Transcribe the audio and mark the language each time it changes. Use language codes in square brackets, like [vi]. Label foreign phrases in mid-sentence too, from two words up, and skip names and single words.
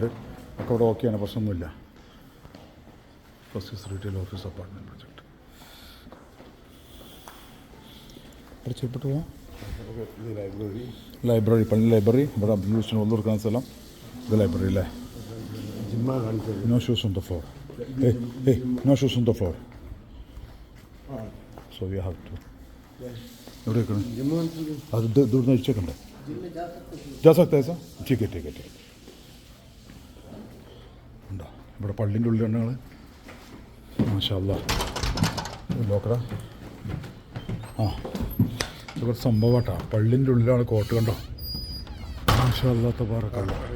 [ml] ഒക്കെ ഇവിടെ ഓക്കെയാണ്, പ്രശ്നമൊന്നുമില്ല. [en] first retail office apartment project [ml] പഠിച്ചപ്പെട്ട് പോവാം. ലൈബ്രറി, പള്ളി ലൈബ്രറി. ഇവിടെ അബ്ദുൽ ഹുസ്സൈൻ ഒന്നു കൊടുക്കുന്ന സ്ഥലം. ഇത് ലൈബ്രറി അല്ലേ? [en] no shoes on the floor. No shoes on the floor. So you have to. [ml] എവിടെ വെക്കണം? അത് ദൂരം അഴിച്ചേക്കണ്ടേ? [hi] जा सकता है सर? ठीक है. [ml] ഉണ്ടോ ഇവിടെ പള്ളിൻ്റെ ഉള്ളിൽ ഞങ്ങൾ [ar] ما شاء الله [ml] നോക്കടാ. ഇതൊക്കെ സംഭവമാട്ടാ. പള്ളിൻ്റെ ഉള്ളിലാണ് കോട്ട്. കണ്ടോ? [ar] ما شاء الله تبارك الله.